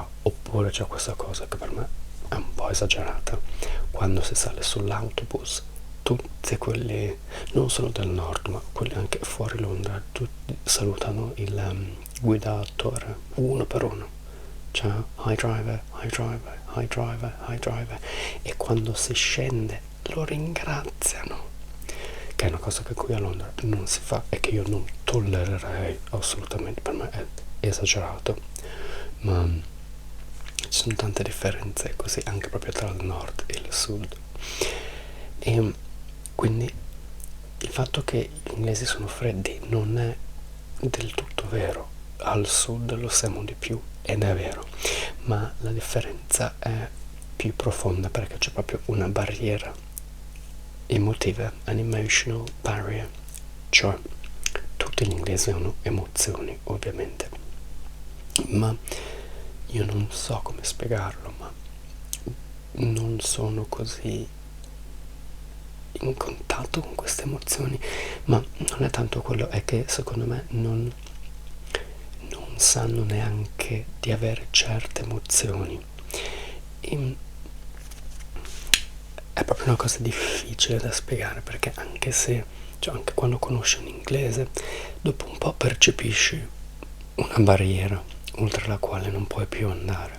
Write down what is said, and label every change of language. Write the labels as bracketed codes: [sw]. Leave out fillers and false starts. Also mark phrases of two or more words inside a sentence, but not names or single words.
[it] Oppure c'è questa cosa che per me è un po' esagerata: quando si sale sull'autobus, tutti quelli, non solo del nord ma quelli anche fuori Londra, tutti salutano il guidatore uno per uno. Ciao, [en] hi driver, hi driver, hi driver, hi driver. [it] E quando si scende lo ringraziano, che è una cosa che qui a Londra non si fa e che io non tollererei assolutamente. Per me è esagerato, ma ci sono tante differenze così anche proprio tra il nord e il sud. E quindi il fatto che gli inglesi sono freddi non è del tutto vero. Al sud lo siamo di più ed è vero, ma la differenza è più profonda, perché c'è proprio una barriera emotiva, [en] an emotional barrier, [it] cioè tutti gli inglesi hanno emozioni ovviamente, ma io non so come spiegarlo, ma non sono così in contatto con queste emozioni. Ma non è tanto quello, è che secondo me non sanno neanche di avere certe emozioni, e è proprio una cosa difficile da spiegare, perché anche se, cioè, anche quando conosci un inglese, dopo un po' percepisci una barriera oltre la quale non puoi più andare.